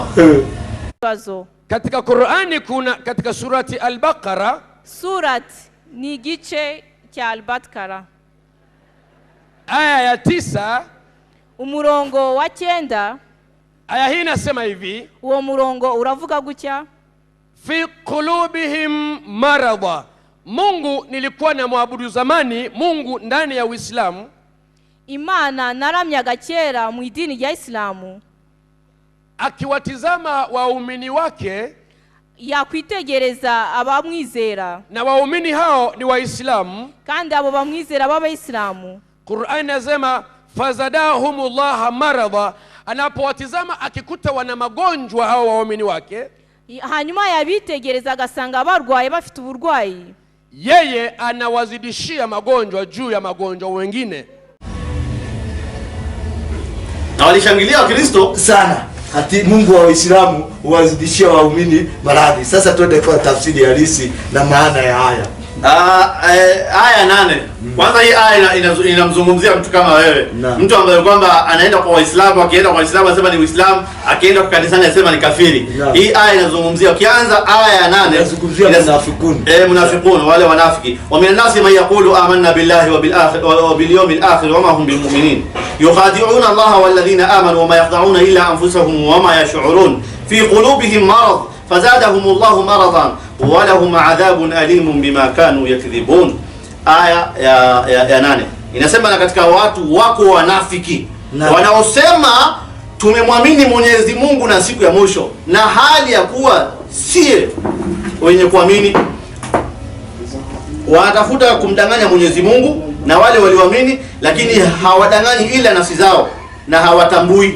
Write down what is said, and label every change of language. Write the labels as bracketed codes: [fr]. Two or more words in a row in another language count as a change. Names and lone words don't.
[sw] Katika Qur'ani kuna katika surati Al-Baqara, [rw] surat ni gice cha Al-Baqara, [sw] aya ya 9 [rw] umurongo wa 9. [sw] Aya hii inasema hivi, [rw] uwo murongo uravuga gutya: [ar] في قلوبهم مرضا. [sw] Mungu nilikuwa na muabudu zamani Mungu ndani ya Uislamu, [rw] Imana naramyaga kera mu idini ya Islamu, [sw] akiwatizama waumini wake, [rw] yakwitegereza abamwizera, [sw] na waumini hao ni Waislamu, [rw] kandi abo bamwizera b'Abayisilamu. [sw] Qur'an inasema [ar] فزادهم الله مرضا. [sw] Anapowatizama akikuta wana magonjwa hao waumini wake, [rw] hanyuma yabitegereza agasanga barwaye bafite uburwayi, [sw] yeye anawazidishia magonjwa juu ya magonjwa wengine. Na walishangilia Wakristo sana ati Mungu wa Waislamu huwazidishia waumini maradhi. Sasa twende kwa tafsiri halisi na maana ya haya. Aya 8. Kwanza hii aya inamzungumzia mtu kama wewe. Mtu ambaye kwamba anaenda kwa Waislamu, akienda kwa Waislamu anasema ni Uislamu, akienda kwa kanisani anasema ni kafiri. Hii aya inazungumzia, ukianza aya ya 8 inazungumzia munafiqun. Munafiqun, wale wanafiki. [ar] ومن الناس من يقول آمنا بالله وبالآخر وباليوم الآخر وما هم بمؤمنين. يخادعون الله والذين آمنوا وما يخدعون إلا أنفسهم وما يشعرون. في قلوبهم مرض فزادهم الله مرضا ولهم عذاب أليم بما كانوا يكذبون. [sw] Aya ya 8 inasema, na katika watu wako wanafiki wanaosema tumemwamini Mwenyezi Mungu na siku ya mwisho, na hali ya kuwa si wenye kuamini. Wanatafuta kumdanganya Mwenyezi Mungu na wale walioamini, lakini hawadanganyi ila nafsi zao na hawatambui.